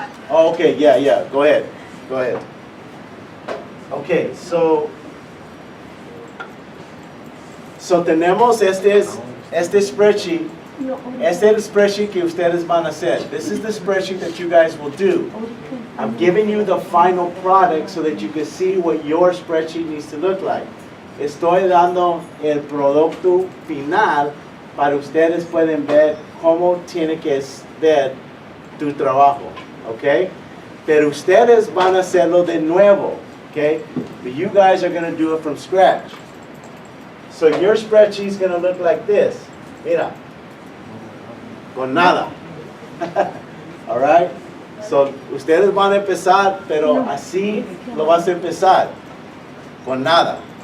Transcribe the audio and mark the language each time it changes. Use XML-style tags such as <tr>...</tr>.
<en>Oh, okay, yeah, go ahead.</en> <es>Okay, so tenemos este spreadsheet. Este es el spreadsheet que ustedes van a hacer.</es> <en>This is the spreadsheet that you guys will do. I'm giving you the final product so that you can see what your spreadsheet needs to look like.</en> <es>Estoy dando el producto final para ustedes pueden ver cómo tiene que ver tu trabajo, ¿ok? Pero ustedes van a hacerlo de nuevo, ¿ok?</es> <en>But you guys are going to do it from scratch. So your spreadsheet is going to look like this.</en> <es>Mira, con nada.</es> <en>All right?</en> <es>So ustedes van a empezar, pero así lo vas a empezar, con nada.</es>